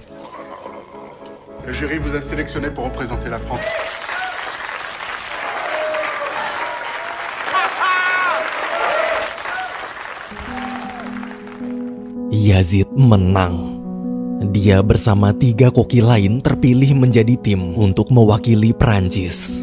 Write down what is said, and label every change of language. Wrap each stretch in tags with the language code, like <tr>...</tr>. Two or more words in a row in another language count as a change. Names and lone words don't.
<fr>Le jury vous a sélectionné pour représenter la France.</fr> <id>Yazid menang. Dia bersama 3 koki lain terpilih menjadi tim untuk mewakili Prancis.</id>